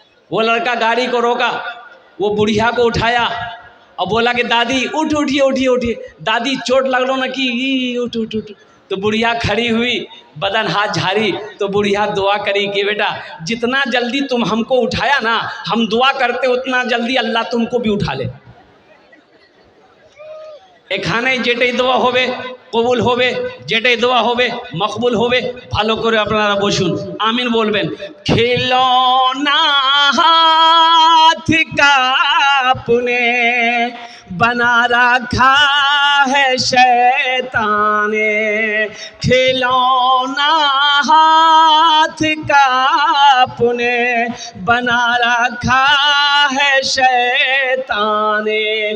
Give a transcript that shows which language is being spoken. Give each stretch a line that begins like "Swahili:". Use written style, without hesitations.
Hindi: वो लड़का गाड़ी को रोका, वो बुढ़िया को उठाया और बोला कि दादी उठ, उठिए उठिए उठिए। दादी चोट लगलो ना कि उठ उठ उठ। तो बुढ़िया खड़ी हुई, बदन हाथ झाड़ी। तो बुढ़िया दुआ करी कि बेटा जितना जल्दी तुम हमको उठाया ना, हम दुआ करते उतना जल्दी अल्लाह तुमको भी उठा ले।
Bangla: এখানে যেটাই দোয়া হবে কবুল হবে, যেটাই দোয়া হবে মকবুল হবে। ভালো করে আপনারা বসুন, আমিন বলবেন।
Hindi: खिलौना हाथ का आपने बना रखा है शैतान ने। खिलौना हाथ का आपने बना रखा है शैतान ने।